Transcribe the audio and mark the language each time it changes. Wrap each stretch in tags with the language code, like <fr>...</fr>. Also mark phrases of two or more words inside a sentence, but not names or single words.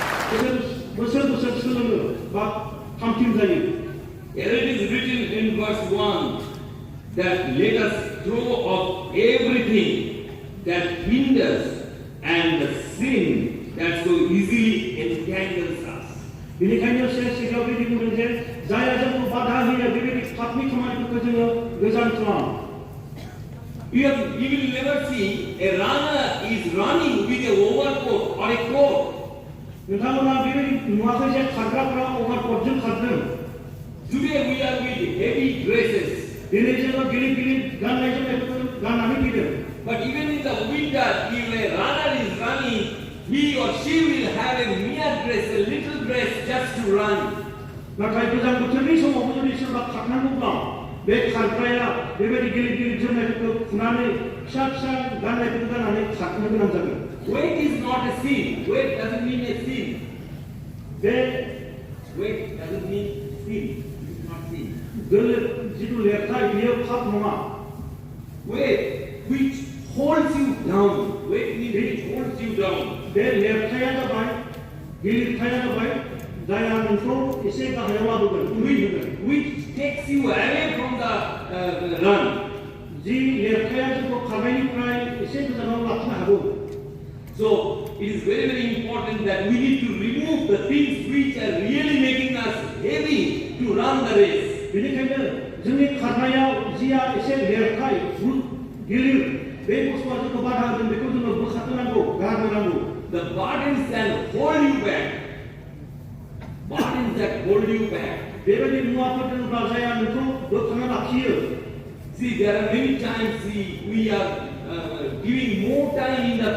<brx>बोसोर सोलोङो बा थामथिम जायो</brx> <en>Here it is written in verse 1 that let us throw off everything that hinders and the sin that so easily entangles us.</en> <brx>बेनिखायनो सिगाङाव बिदि बुंदों जे जायहा जोंखौ बाधा होयो बेबायदि पापनि खामानिफोरखौ जोङो गोजान खालाम</brx> <en>You will never see a runner is running with a overcoat or a coat.</en> <brx>नोंथांमोना बेबायदि नुवाखै जे खारग्राफोरा अभारकटजों खारदों</brx> <en>Today we are with heavy dresses.</en> <brx>दिनै जोङो गिलिर गिलिर गाननाय जोमनायफोरखौ गाननानै फैदों</brx> <en>But even in the winter, if a runner is running, he or she will have a mere dress, a little dress just to run.</en> <brx>नाथाय गोजां बोथोरनि समावबो जुदि सोरबा खारनांगौब्ला बे खारग्राया बेबायदि गिलिर गिलिर जोमनायफोरखौ खुनानै फिसा फिसा गाननायफोरखौ गाननानै खारनो गोनां जागोन</brx> <en>Weight is not a sin. Weight doesn't mean a sin.</en> <brx>बे</brx> <en>Weight doesn't mean sin. It is not sin.</en> <brx>जिथु लेरथाय बियो पाप नङा</brx> <en>Weight which holds you down. Weight means which holds you down.</en> <brx>बे लेरथाया जाबाय गिलिरथाया जाबाय जायहा नोंखौ एसे गाहायाव लाबोगोन उदै होगोन</brx> <en>Which takes you away from the run.</en> <brx>जि लेरथाया जोंखौ खारनायनिफ्राय एसे गोजानाव लाखिनो हागौ</brx> <en>So it is very, very important that we need to remove the things which are really making us heavy to run the race.</en> <brx>बेनिखायनो जोंनि खारनायाव जिया एसे लेरथाय गिलिर बे बुस्थुआ जोंखौ बाधा होगोन बेखौ जोङो बोखारनो नांगौ गारनो नांगौ</brx> <en>The burdens that hold you back. Burdens that hold you back.</en> <brx>बेबायदि मुवाफोर दोनोब्ला जाया नोंखौ बोखांना लाखियो</brx> <en>See, there are many times we are giving more time in the</en>